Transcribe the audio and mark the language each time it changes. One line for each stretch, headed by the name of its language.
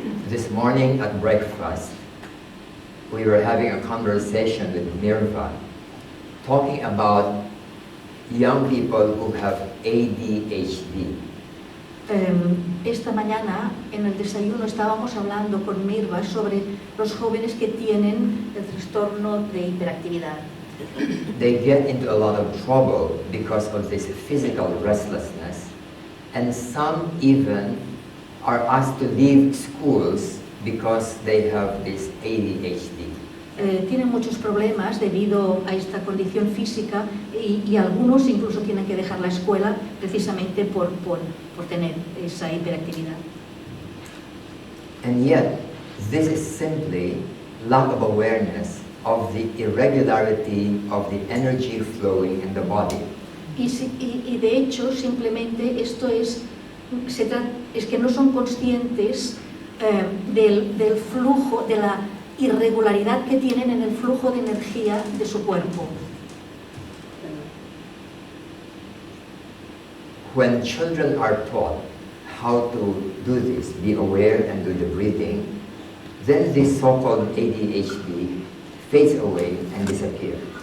English: This morning at breakfast, we were having a conversation with Mirva, talking about young people who have ADHD.
Spanish: Esta mañana en el desayuno estábamos hablando con Mirva sobre los jóvenes que tienen el trastorno de hiperactividad.
English: They get into a lot of trouble because of this physical restlessness, and some even are asked to leave schools because they have this ADHD.
Spanish: Tienen muchos problemas debido a esta condición física y algunos incluso tienen que dejar la escuela precisamente por tener esa hiperactividad.
English: And yet, this is simply lack of awareness of the irregularity of the energy flowing in the body.
Spanish: Y de hecho, simplemente esto es que no son conscientes del flujo, de la irregularidad que tienen en el flujo de energía de su cuerpo.
English: When children are taught how to do this, be aware and do the breathing, then this so-called ADHD fades away and disappears.